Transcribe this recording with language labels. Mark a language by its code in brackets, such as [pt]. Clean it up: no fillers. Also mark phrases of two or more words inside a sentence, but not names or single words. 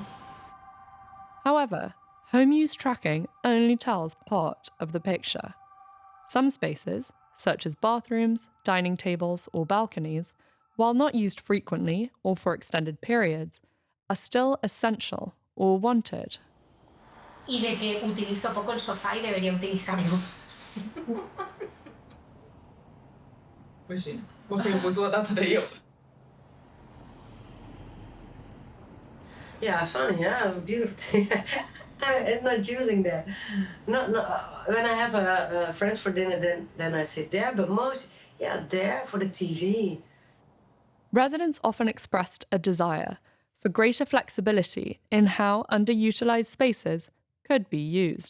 [en] However, home use tracking only tells part of the picture. Some spaces, such as bathrooms, dining tables, or balconies, while not used frequently or for extended periods, are still essential or wanted. [es] Y de que utilizo poco el sofá y debería utilizarlo. [zh] 不行，我可以不做，但他得有。 [en] Yeah, funny, yeah, beautiful. I'm not using that. No, when I have friends for dinner, then I sit there. But most, there for the TV. Residents often expressed a desire for greater flexibility in how underutilized spaces could be used.